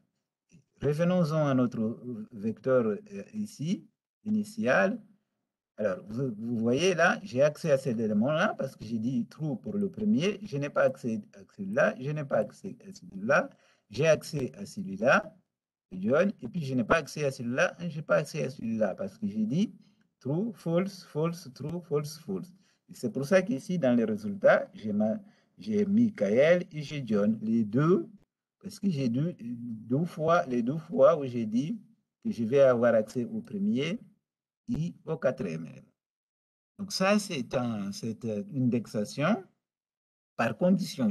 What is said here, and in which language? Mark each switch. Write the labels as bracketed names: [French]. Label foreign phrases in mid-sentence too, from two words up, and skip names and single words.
[French] Revenons-en à notre vecteur ici, initial. Alors, vous voyez là, j'ai accès à cet élément-là parce que j'ai dit true pour le premier. Je n'ai pas accès à celui-là, je n'ai pas accès à celui-là. J'ai accès à celui-là, John, et puis je n'ai pas accès à celui-là, je n'ai pas accès à celui-là parce que j'ai dit [English] true, false, false, true, false, false. [French] C'est pour ça qu'ici, dans les résultats, j'ai Michael et j'ai John, les deux, parce que j'ai les deux fois où j'ai dit que je vais avoir accès au premier et au 4e élément. Donc ça, c'est une indexation par condition.